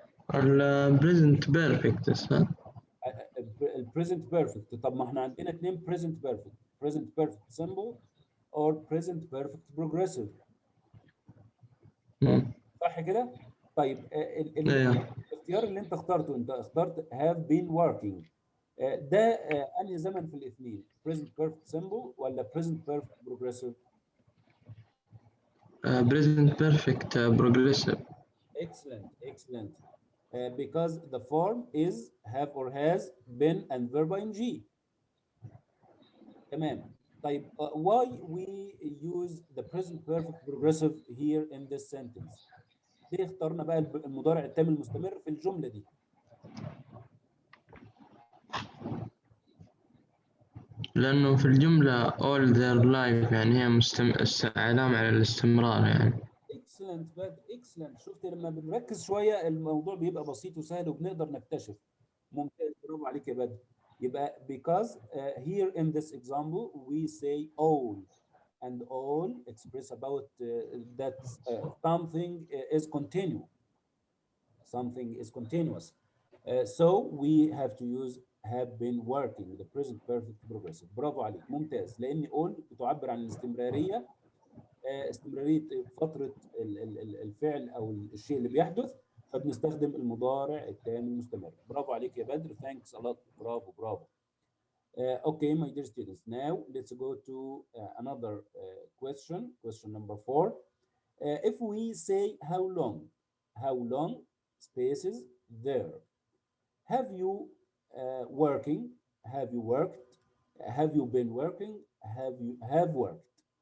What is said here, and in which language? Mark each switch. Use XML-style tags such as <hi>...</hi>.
<en>present perfect</en> <ar>ها؟</ar> <en>present perfect.</en> <ar>طب ما احنا عندنا</ar> <en>2 present perfect، present perfect simple or present perfect progressive.</en> <ar>صح كده؟ طيب إيه. الاختيار اللي انت اخترته، انت اخترت</ar> <en>have been working.</en> <ar>ده انهي زمن في الاثنين؟</ar> <en>present perfect simple</en> <ar>ولا</ar> <en>present perfect progressive؟ present perfect progressive. Excellent, excellent. Because the form is have or has been and verb ing.</en> <ar>تمام.</ar> <en>طيب why we use the present perfect progressive here in this sentence؟</en> <ar>ليه اخترنا بقى المضارع التام المستمر في الجملة دي؟ لأنه في الجملة</ar> <en>all their life</en> <ar>يعني هي علامة على الاستمرار يعني. اكسلنت باد، اكسلنت. شفت لما بنركز شويه الموضوع بيبقى بسيط وسهل وبنقدر نكتشف. ممتاز، برافو عليك يا بدر. يبقى</ar> <en>because here in this example we say all and all express about that something is continuous. Something is continuous. So we have to use have been working the present perfect progressive.</en> <ar>برافو عليك، ممتاز. لان all بتعبر عن الاستمراريه، استمراريه فتره الفعل او الشيء اللي بيحدث، فبنستخدم المضارع التام المستمر. برافو عليك يا بدر.</ar> <en>Thanks a lot.</en> <ar>برافو برافو.</ar> <en>Okay, my dear students, now let's go to another question number 4. If we say how long spaces there. Have you working? Have you worked? Have you been working? Have worked?</en>